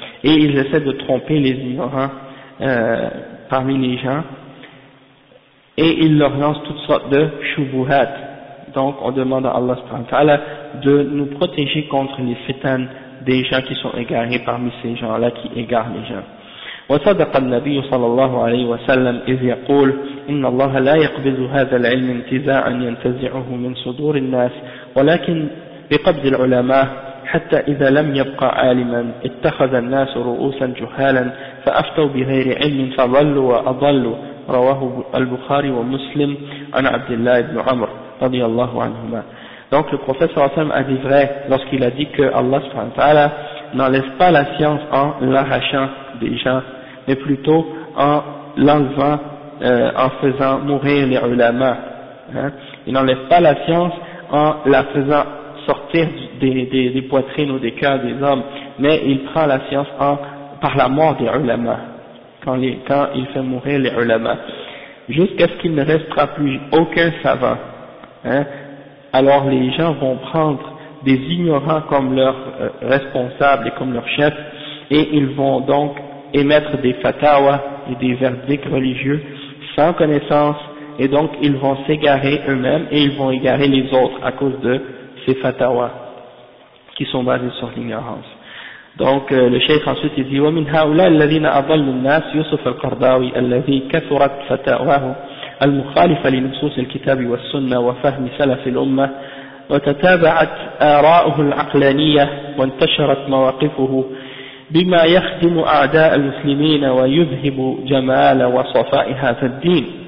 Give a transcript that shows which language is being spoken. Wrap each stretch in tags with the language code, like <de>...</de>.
<fr>Et ils essaient de tromper les ignorants. Parmi les gens, et il leur lance toutes sortes de shubuhat. Donc, on demande à Allah subhanahu wa ta'ala de nous protéger contre les fitan des gens qui sont égarés parmi ces gens-là qui égarent les gens.</fr> <ar>وصدق النبي صلى الله عليه وسلم إذ يقول إن الله لا يقبض هذا العلم انتزاعا ينتزعه من صدور الناس ولكن بقبض العلماء حتى إذا لم يبقى عالما اتخذ الناس رؤوسا جهالا فأفتوا بغير علم فضلوا وأضلوا رواه البخاري ومسلم عن عبد الله بن عمر رضي الله عنهما.</ar> <fr>Donc le prophète صلى الله عليه وسلم a dit vrai lorsqu'il a dit que Allah سبحانه وتعالى n'enlève pas la science en l'arrachant des gens, mais plutôt en l'enlevant, en faisant mourir les ulama. Il n'enlève pas la science en la faisant sortir des poitrines ou des cœurs des hommes, mais il prend la science par la mort des ulama, quand il fait mourir les ulama, jusqu'à ce qu'il ne restera plus aucun savant. Hein, alors les gens vont prendre des ignorants comme leurs responsables et comme leurs chefs, et ils vont donc émettre des fatawas et des verdicts religieux sans connaissance, et donc ils vont s'égarer eux-mêmes et ils vont égarer les autres à cause de ces fatawas qui sont basés sur l'ignorance. Donc le cheikh ensuite il dit</fr> <ar>ومن هؤلاء الذين أضلوا الناس يوسف القرضاوي الذي كثرت فتاواه المخالفة لنصوص الكتاب والسنة وفهم سلف الأمة وتتابعت آراؤه العقلانية وانتشرت مواقفه بما يخدم أعداء المسلمين ويذهب جمال وصفاء هذا الدين</ar>